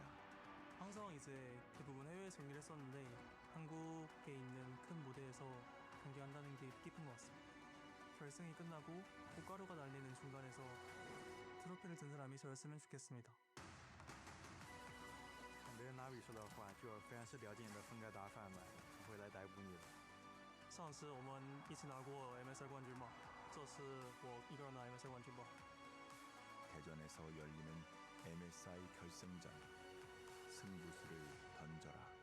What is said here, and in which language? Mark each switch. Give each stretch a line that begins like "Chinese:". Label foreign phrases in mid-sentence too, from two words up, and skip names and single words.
Korean: 항상 이제 대부분 해외에서 경기를 했었는데 한국에 있는 큰 무대에서 경기한다는 게 뜻깊은 것 같습니다. 결승이 끝나고 꽃가루가 날리는 중간에서 트로피를 든 사람이 저였으면 좋겠습니다.
Chinese: 没人拿比说的话，就我非常是了解你的风格打法嘛，不会来逮捕你的。上次我们一起拿过 MSI 冠军嘛，这次我一个人拿 MSI 冠军吧。
Korean: 대전에서 열리는 MSI 결승전 승부수를 던져라.